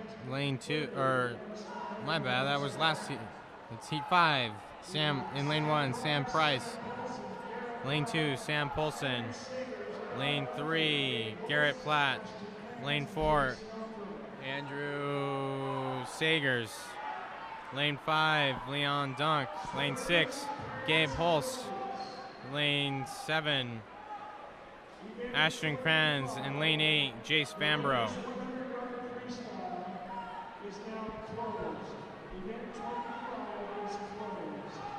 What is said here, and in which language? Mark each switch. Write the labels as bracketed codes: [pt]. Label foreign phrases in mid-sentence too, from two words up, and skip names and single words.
[en] Lane 2, my bad, that was last heat. It's heat 5. In lane 1, Sam Price. Lane 2, Sam Polson. Lane 3, Garrett Platt. Lane 4, Andrew Sagers. Lane 5, Leon Dunk. Lane 6, Gabe Holst. Lane 7, Ashton Kranz. And lane 8, Jace Fambro. Is now closed. Event 25 is closed.